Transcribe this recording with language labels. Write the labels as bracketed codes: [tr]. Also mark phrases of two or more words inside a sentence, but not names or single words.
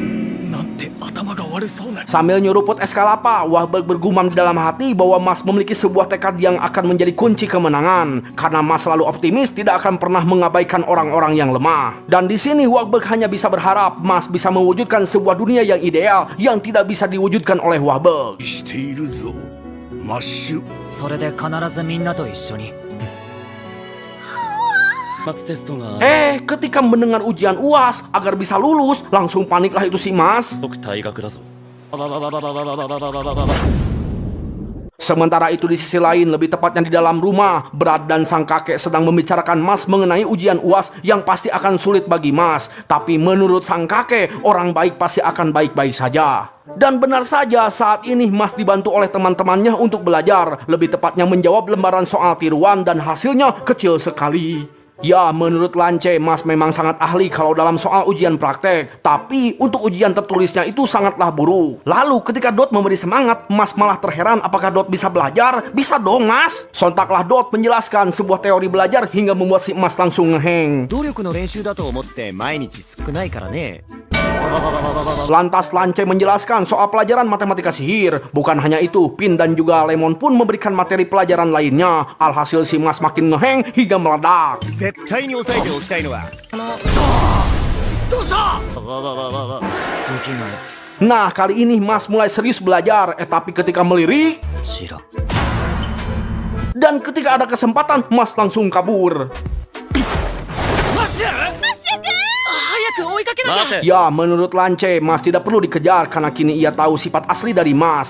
[id] Sambil nyeruput es kelapa, Wahlberg bergumam di dalam hati bahwa Mas memiliki sebuah tekad yang akan menjadi kunci kemenangan. Karena Mas selalu optimis, tidak akan pernah mengabaikan orang-orang yang lemah. Dan di sini Wahlberg hanya bisa berharap Mas bisa mewujudkan sebuah dunia yang ideal yang tidak bisa diwujudkan oleh Wahlberg. [ja] しているぞマッシュそれで必ずみんなと一緒に。末テストが [id] Ketika mendengar ujian UAS agar bisa lulus, langsung paniklah itu si Mas. [ja] 僕退学だぞ [id] Sementara itu di sisi lain, lebih tepatnya di dalam rumah, Brad dan sang kakek sedang membicarakan Mas mengenai ujian UAS yang pasti akan sulit bagi Mas. Tapi menurut sang kakek, orang baik pasti akan baik-baik saja. Dan benar saja, saat ini Mas dibantu oleh teman-temannya untuk belajar, lebih tepatnya menjawab lembaran soal tiruan dan hasilnya kecil sekali. Ya, menurut Lance, Mas memang sangat ahli kalau dalam soal ujian praktek. Tapi untuk ujian tertulisnya itu sangatlah buruk. Lalu ketika Dot memberi semangat, Mas malah terheran apakah Dot bisa belajar? Bisa dong, Mas. Sontaklah Dot menjelaskan sebuah teori belajar hingga membuat si Mas langsung ngeheng. [ja] 努力の練習だと思って毎日少ないからね。 [id] Lantas Lance menjelaskan soal pelajaran matematika sihir. Bukan hanya itu, Pin dan juga Lemon pun memberikan materi pelajaran lainnya. Alhasil si Mas makin ngeheng hingga meledak. [ja] 絶対に抑えておきたいのはどうしたできない [id] Nah, kali ini Mas mulai serius belajar. Tapi ketika melirik [ja] しら [id] dan ketika ada kesempatan, Mas langsung kabur. [ja] 待て [id] Ya, menurut Lance, Mas tidak perlu dikejar karena kini ia tahu sifat asli dari Mas.